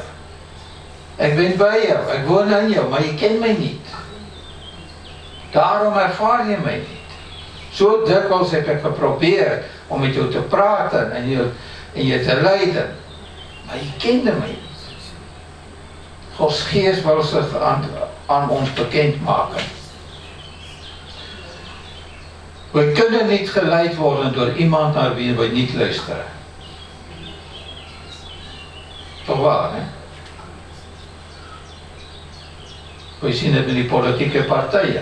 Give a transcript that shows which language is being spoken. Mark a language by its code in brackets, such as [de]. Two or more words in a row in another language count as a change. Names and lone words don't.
[af] Ek ben by jou, ek woon in jou, maar jy ken my nie. Daarom ervaar jy my nie. So dikwels heb ek geprobeer om met jou te praat en jy te leid, maar jy kende my nie. [nl] Gods Gees wil zich aan ons bekend maken. We kunnen niet geleid worden door iemand naar wie we niet luisteren. Toch waar, hè? We zien het met die politieke partijen.